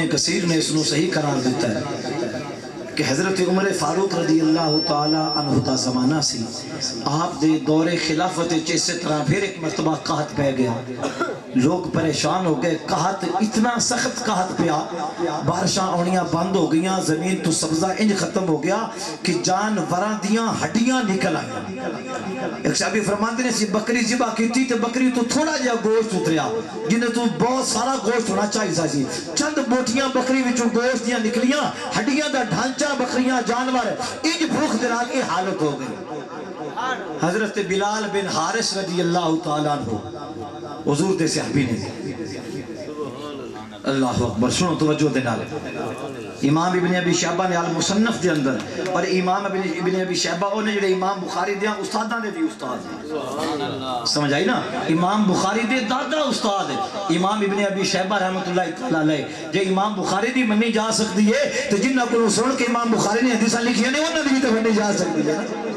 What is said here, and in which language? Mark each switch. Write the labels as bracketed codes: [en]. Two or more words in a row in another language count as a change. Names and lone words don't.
[pa] کثیر نے اس نو صحیح قرار دیتا ہے کہ حضرت عمر فاروق رضی اللہ تعالی عنہ دا زمانہ سی آپ دے دور خلافت جیسے طرح پھر ایک مرتبہ قحط پہ گیا لوگ پریشان ہو گئے قحط اتنا سخت قحط پیا بارشاں اونیاں بند ہو گئیاں زمین تو سبزہ انج ختم ہو گیا کہ جانوراں دیاں ہڈیاں نکل آئیں ایک صحابی فرماندے نے سی بکری ذبح کیتی تے بکری تو تھوڑا جہا گوشت اتریا جنہیں تو بہت سارا گوشت ہونا چاہیے سی چند بوٹیاں بکری وچوں گوشت دیاں نکلیاں ہڈیاں دا ڈھانچہ بکریاں جانور انج بھوک دے نال یہ حالت ہو گئی حضرت بلال بن حارث رضی اللہ تعالیٰ عنہ حضور دے صحابی نے اللہ اکبر سنو توجہ دے نال امام ابن ابی شیبہ نے المصنف دے اندر اور امام ابن ابی شیبہ انہیں جڑے امام بخاری دے استاداں دے بھی استاد ہیں سمجھ آئی نا امام بخاری دے دادا استاد ہے امام ابن ابی شیبہ رحمت اللہ تعالیٰ علیہ جے امام بخاری دی منی جا سکتی ہے تو جنہ کو سن کے امام بخاری نے حدیثاں لکھی نے انہاں دی بھی تو منی جا سکتی ہے